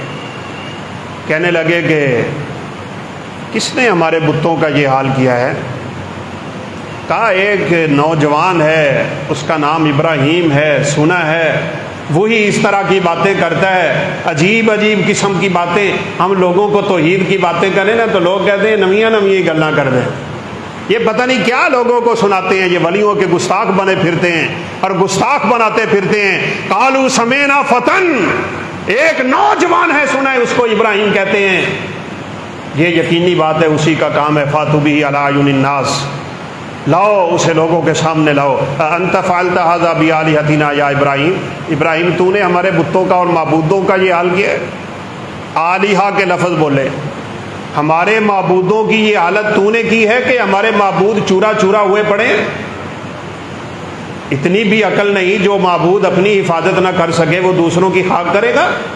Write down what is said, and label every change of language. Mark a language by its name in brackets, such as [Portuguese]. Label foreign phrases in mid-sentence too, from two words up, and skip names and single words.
[Urdu] کہنے لگے کہ کس نے ہمارے بتوں کا یہ حال کیا ہے؟ کہا ایک نوجوان ہے، اس کا نام ابراہیم ہے، سنا ہے وہی اس طرح کی باتیں کرتا ہے، عجیب عجیب قسم کی باتیں۔ ہم لوگوں کو توحید کی باتیں کریں نا تو لوگ کہتے ہیں [Punjabi] نمیاں نمیاں گلاں کر دیں، [Urdu] یہ پتہ نہیں کیا لوگوں کو سناتے ہیں، یہ ولیوں کے گستاخ بنے پھرتے ہیں اور گستاخ بناتے پھرتے ہیں۔ [Arabic] قالوا سمینا فتن، [Urdu] ایک نوجوان ہے سنا ہے اس کو ابراہیم کہتے ہیں، یہ یقینی بات ہے اسی کا کام ہے۔ [Arabic] فاتوا بہ علی اعین الناس، [Urdu] لاؤ اسے لوگوں کے سامنے لاؤ۔ [Arabic] انت فعلت ھذا بآلہتنا یا ابراہیم، [Urdu] ابراہیم تو نے ہمارے بتوں کا اور معبودوں کا یہ حال کیا ہے۔ آلہہ کے لفظ بولے، ہمارے معبودوں کی یہ حالت تو نے کی ہے کہ ہمارے معبود چورا چورا ہوئے پڑے ہیں۔ اتنی بھی عقل نہیں، جو معبود اپنی حفاظت نہ کر سکے وہ دوسروں کی خاک کرے گا۔